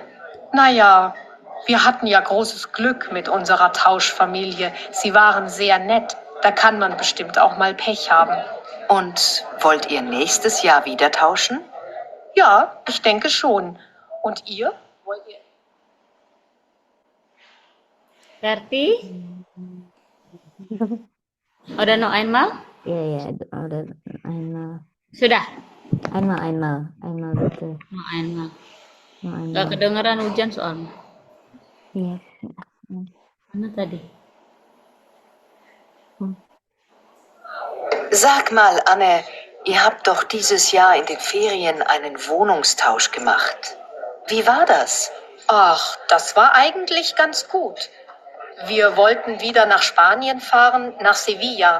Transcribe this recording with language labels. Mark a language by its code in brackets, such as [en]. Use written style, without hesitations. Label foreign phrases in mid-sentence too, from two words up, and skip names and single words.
[de] Naja, wir hatten ja großes Glück mit unserer Tauschfamilie. Sie waren sehr nett. Da kann man bestimmt auch mal Pech haben. Und wollt ihr nächstes Jahr wieder tauschen? Ja, ich denke schon. Und ihr? Wollt ihr? [id] Berarti, udah [de] noch einmal? [id] Ya, ada einmal. Sudah? Einmal gitu. [de] Noch einmal. Noch [id] Gak [de] einmal. [id] kedengeran hujan soalnya. Iya. Mana tadi? [de] Sag mal, Anne, ihr habt doch dieses Jahr in den Ferien einen Wohnungstausch gemacht. Wie war das? Ach, das war eigentlich ganz gut. Wir wollten wieder nach Spanien fahren, nach Sevilla.